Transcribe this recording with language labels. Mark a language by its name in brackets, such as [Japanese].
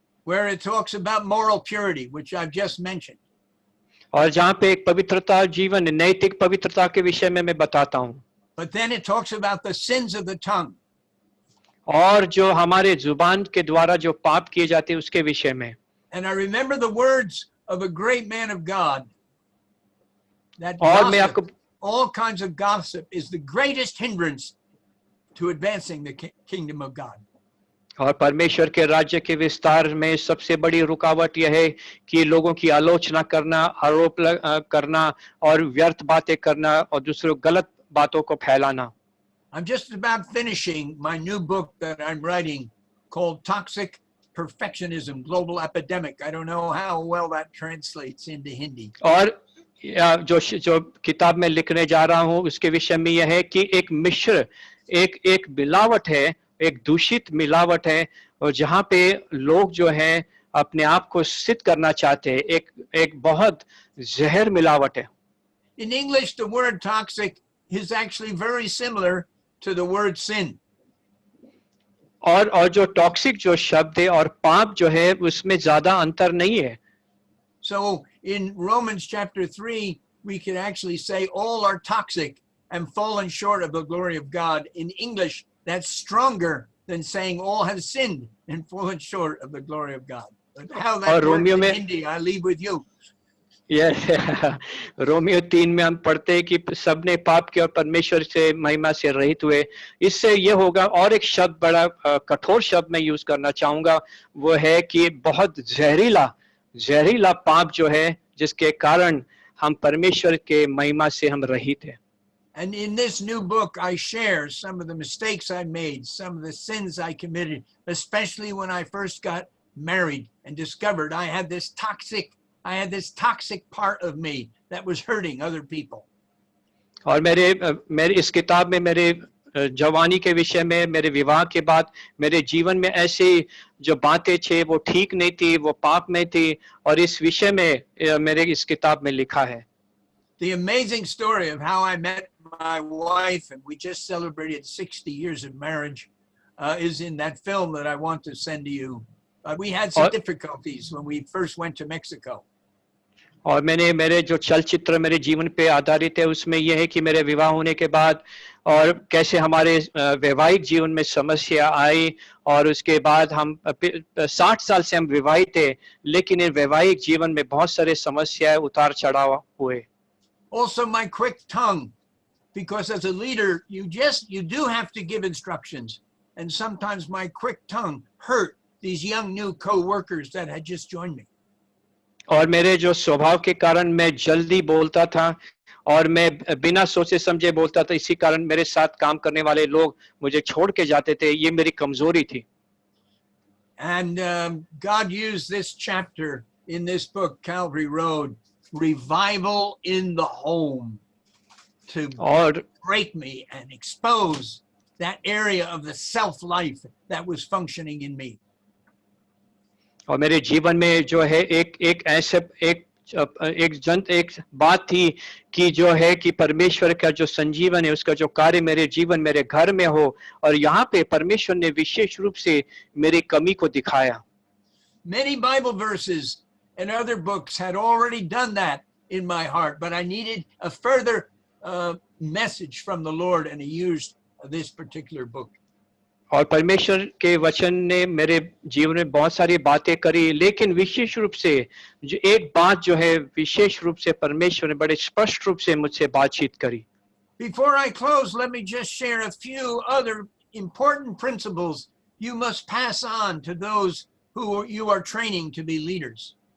[English] where it talks about moral purity, which I've just mentioned. [Hindi] और जहाँ पे एक पवित्रता जीवन नैतिक पवित्रता के विषय में मैं बताता हूँ। [English] But then it talks about the sins of the tongue. [Hindi] और जो हमारे जुबान के द्वारा जो पाप किए जाते हैं उसके विषय में। [English] And I remember the words of a great man of God, that [Hindi] और मैं [English] gossip, [Hindi] आपको [English] all kinds of gossip is the greatest hindrance to advancing the kingdom of God. [Hindi] और परमेश्वर के राज्य के विस्तार में सबसे बड़ी रुकावट यह है कि लोगों की आलोचना करना, आरोप करना और व्यर्थ बातें करना और दूसरों गलत बातों को फैलाना। [English] I'm just about finishing my new book that I'm writing called Toxic Perfectionism, Global Epidemic. I don't know how well that translates into Hindi. [Hindi] और जो किताब में लिखने जा रहा हूँ उसके विषय में यह है कि एक मिश्र एक मिलावट है, एक दूषित मिलावट है, और जहाँ पे लोग जो हैं अपने आप को सिद्ध करना चाहते हैं, एक बहुत जहर मिलावट है। [English] In English, the word toxic is actually very similar to the word sin. [Hindi] और जो टॉक्सिक जो शब्द है और पाप जो है उसमें ज्यादा अंतर नहीं है। [English] So in Romans chapter 3, we can actually say all are toxic and fallen short of the glory of God. In English, that's stronger than saying all have sinned and fallen short of the glory of God. But how that works in Hindi, I leave with you. [Hindi] Romeo 3 में हम पढ़ते हैं कि सबने पाप किया और परमेश्वर से महिमा से रहित हुए। इससे ये होगा, और एक शब्द बड़ा कठोर शब्द मैं यूज करना चाहूंगा, वो है कि बहुत जहरीला पाप जो है जिसके कारण हम परमेश्वर के महिमा से हम रहित हैं। [English] And in this new book, I share some of the mistakes I made, some of the sins I committed, especially when I first got married and discovered I had this toxic part of me that was hurting other people. [Hindi] और मेरे इस किताब में मेरे जवानी के विषय में, मेरे विवाह के बाद मेरे जीवन में ऐसी जो बातें थे वो ठीक नहीं थी, वो पाप में थी, और इस विषय में मेरे इस किताब में लिखा है। [English] The amazing story of how I met my wife, and we just celebrated 60 years of marriage, is in that film that I want to send to you. We had some difficulties when we first went to Mexico. [Hindi] और मेरे जो चलचित्र मेरे जीवन पे आधारित है उसमें यह है कि मेरे विवाह होने के बाद और कैसे हमारे वैवाहिक जीवन में समस्या आई, और उसके बाद हम 60 साल से हम विवाहित थे, लेकिन इन वैवाहिक जीवन में बहुत सारे समस्याएं उतार चढ़ाव हुए। [English] Also my quick tongue, because as a leader you do have to give instructions, and sometimes my quick tongue hurt these young new co-workers that had just joined me. [Hindi] और मेरे जो स्वभाव के कारण मैं जल्दी बोलता था और मैं बिना सोचे समझे बोलता था, इसी कारण मेरे साथ काम करने वाले लोग मुझे छोड़ के जाते थे, ये मेरी कमजोरी थी। [English] And God used this chapter in this book, Calvary Road, Revival in the Home, to break me and expose that area of the self-life that was functioning in me. [Hindi] और मेरे जीवन में जो है एक बात थी कि जो है कि परमेश्वर का जो संजीवन है उसका जो कार्य मेरे जीवन मेरे घर में हो, और यहाँ पे परमेश्वर ने विशेष रूप से मेरी कमी को दिखाया। [English] Many Bible verses and other books had already done that in my heart, but I needed a further message from the Lord, and He used this particular book. [Hindi] और परमेश्वर के वचन ने मेरे जीवन में बहुत सारी बातें करी, लेकिन विशेष रूप से जो एक बात जो है विशेष रूप से परमेश्वर ने बड़े स्पष्ट रूप से मुझसे बातचीत करी। [English] Before I close, let me just share a few other important principles you must pass on to those who you are training to be leaders.